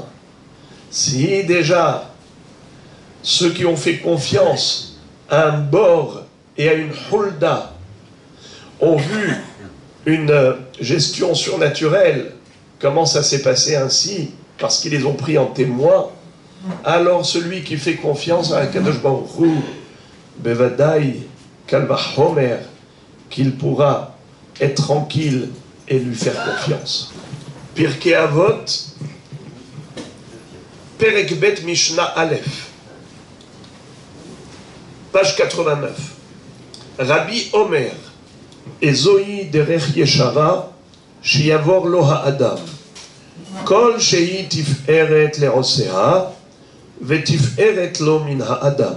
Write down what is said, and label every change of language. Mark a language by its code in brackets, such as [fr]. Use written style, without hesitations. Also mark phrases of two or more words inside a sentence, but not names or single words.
[fr] Si déjà ceux qui ont fait confiance à un bord et à une hulda ont vu une gestion surnaturelle, comment ça s'est passé ainsi, parce qu'ils les ont pris en témoin, alors celui qui fait confiance à Kadosh Baruch Hu, Bevadai, Kalvachomer, qu'il pourra être tranquille et lui faire confiance. Pirkei Avot, Perek Bet Mishnah Aleph, page 89. [he] רבי אומר, איזוהי דרך ישרה, שיבור לו האדם, כל שהיא תפארת לעושיה, ותפארת לו מן האדם.